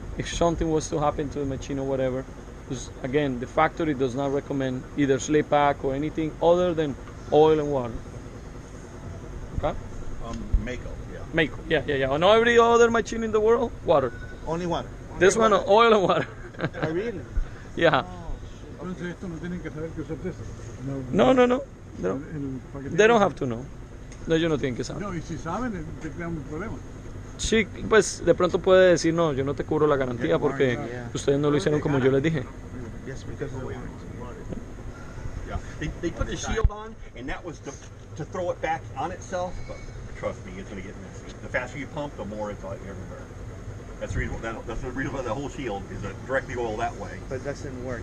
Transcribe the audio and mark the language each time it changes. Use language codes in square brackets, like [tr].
[en] If something was to happen to the machine or whatever, because again, the factory does not recommend either Slick Pak or anything other than oil and water. Okay? MAYCO, yeah. MAYCO, yeah. On every other machine in the world, water. only water. This one, oil and water. Oh, really? Yeah. [es] Entonces esto no tienen que saber que usted es. No. Para que [en] They don't have to know. [es] No, ellos no tienen que saber. No, y si saben, te crean un problema. Sí, pues de pronto puede decir, no, yo no te cubro la garantía porque [en] Yeah. [es] ustedes no lo hicieron como yo les dije. [en] Yes, because of the water. Yeah. They put the shield on, and that was to throw it back on itself. But trust me, it's gonna get messy. The faster you pump, the more it's like everywhere. That's the reason. That's the reason why the whole shield is to direct the oil that way. But that didn't work.